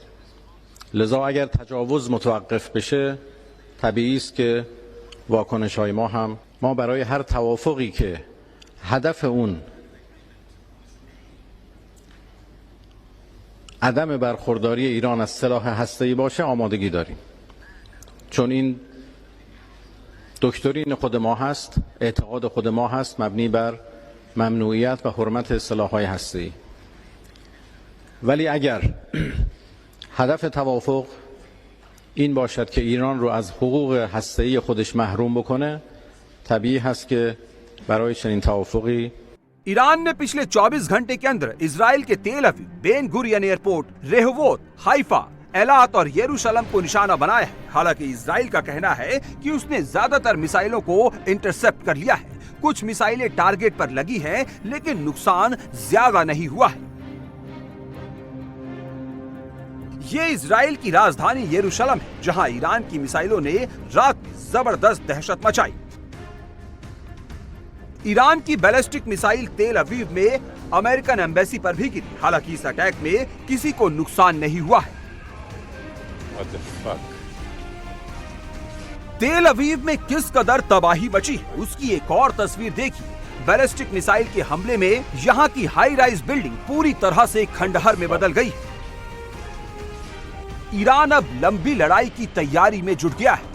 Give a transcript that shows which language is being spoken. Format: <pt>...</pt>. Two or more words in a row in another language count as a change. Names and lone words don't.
<fa>لذا اگر تجاوز متوقف بشه طبیعی است که واکنش‌های ما برای هر توافقی که هدف اون عدم برخورداری ایران از سلاح هسته‌ای باشه آمادگی داریم، چون این دکترین خود ما هست، اعتقاد خود ما هست، مبنی بر ممنوعیت و حرمت سلاح‌های هسته‌ای. ولی اگر هدف توافق این باشد که ایران رو از حقوق هسته‌ای خودش محروم بکنه، طبیعی هست که برای چنین توافقی</fa> <hi>ईरान ने पिछले 24 घंटे के अंदर इजराइल के तेल अवीव, बेन गुरियन एयरपोर्ट, रेहोवोत, हाइफा, एलात और यरूशलेम को निशाना बनाया है। हालांकि इजराइल का कहना है कि उसने ज्यादातर मिसाइलों को इंटरसेप्ट कर लिया है। कुछ मिसाइलें टारगेट पर लगी हैं, लेकिन नुकसान ज्यादा नहीं हुआ है। ये इजराइल की राजधानी यरूशलेम है, जहां ईरान की मिसाइलों ने रात में जबरदस्त दहशत मचाई। ईरान की</hi> <en>ballistic missile</en> <hi>तेल अवीव में</hi> <en>American embassy</en> <hi>पर भी गिरी। हालांकि इस अटैक में किसी को नुकसान नहीं हुआ है।</hi> <en>What the fuck?</en> <hi>तेल अवीव में किस कदर तबाही मची है, उसकी एक और तस्वीर देखिए।</hi> <en>ballistic missile</en> <hi>के हमले में यहाँ की</hi> <en>high rise building</en> <hi>पूरी तरह से खंडहर में बदल गई है। ईरान अब लंबी लड़ाई की तैयारी में जुट गया है।</hi>